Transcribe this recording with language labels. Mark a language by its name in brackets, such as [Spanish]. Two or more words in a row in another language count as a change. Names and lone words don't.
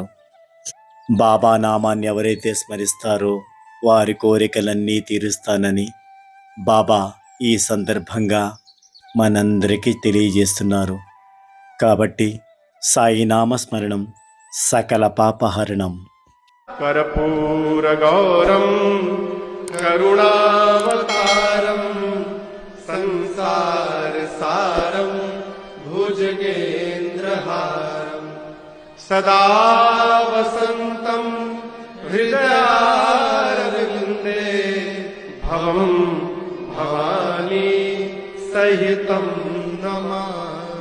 [Telugu] బాబా నామాన్ని ఎవరైతే స్మరిస్తారో వారి కోరికలన్నీ తీరుస్తానని బాబా ఈ సందర్భంగా మనందరికీ తెలియజేస్తున్నారు. కాబట్టి సాయి నామస్మరణం సకల పాపహరణం. [Sanskrit] कर्पूरगौरं करुणावतारं संसारसारं भुजगेन्द्रहारं सदा वसन्तं हृदयारविन्दे भवं भवानी सहितं नमामि.